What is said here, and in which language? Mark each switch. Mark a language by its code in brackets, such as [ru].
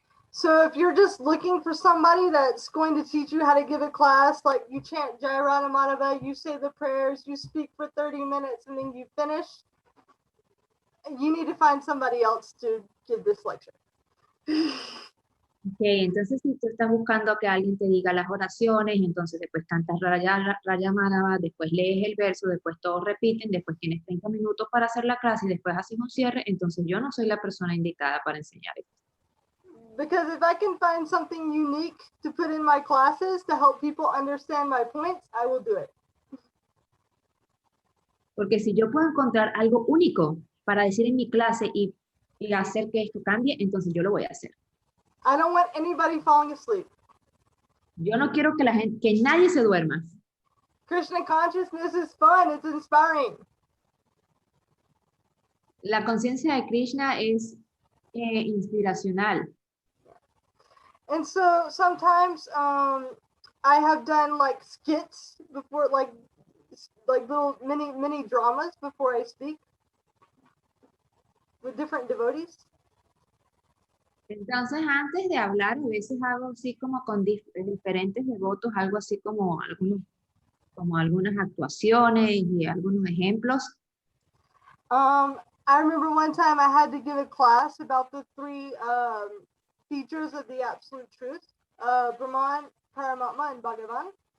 [en] So if you're just looking for somebody that's going to teach you how to give a class, like you chant Jai Radha Madhava, you say the prayers, you speak for 30 minutes, and then you finish, you need to find somebody else to give this lecture. [es] Ok, entonces si tú estás buscando que alguien te diga las oraciones, entonces después cantas Raya Madhava, después lees el verso, después todos repiten, después tienes 30 minutos para hacer la clase y después haces un cierre, entonces yo no soy la persona indicada para enseñar esto. [en] Because if I can find something unique to put in my classes to help people understand my points, I will do it. [es] Porque si yo puedo encontrar algo único para decir en mi clase y hacer que esto cambie, entonces yo lo voy a hacer. [en] I don't want anybody falling asleep. [es] Yo no quiero que que nadie se duerma. [en] Krishna consciousness is fun, it's inspiring. [es] La conciencia de Krishna es inspiracional. [en] And so sometimes I have done like skits before, like little mini dramas before I speak with different devotees. [es] Entonces, antes de hablar, a veces hago así como con diferentes devotos, algo así como algunas actuaciones y algunos ejemplos. [en] I remember one time I had to give a class about the three features of the Absolute Truth, Brahman, Paramatma, and Bhagavan.